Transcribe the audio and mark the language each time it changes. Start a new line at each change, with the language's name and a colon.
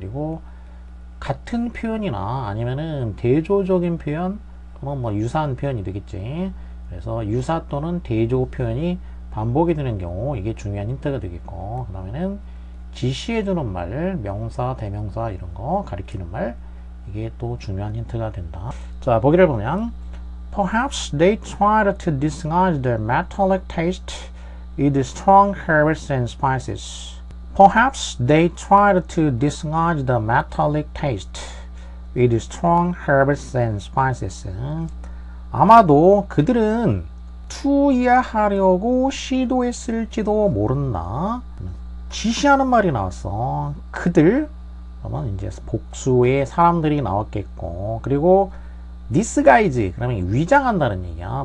Korean: 그리고 같은 표현이나 아니면은 대조적인 표현 또는 뭐 유사한 표현이 되겠지. 그래서 유사 또는 대조 표현이 반복이 되는 경우 이게 중요한 힌트가 되겠고, 그 다음에는 지시해주는 말, 명사, 대명사 이런 거 가리키는 말, 이게 또 중요한 힌트가 된다. 자, 보기를 보면
English: Perhaps they tried to disguise their metallic taste with strong herbs and spices. Perhaps they tried to disguise the metallic taste with strong herbs and spices.
Korean: 아마도 그들은 투이하려고 시도했을지도 모른다. 지시하는 말이 나왔어. 그들, 그러면 이제 복수의 사람들이 나왔겠고, 그리고 disguise, 그러면 위장한다는 얘기야.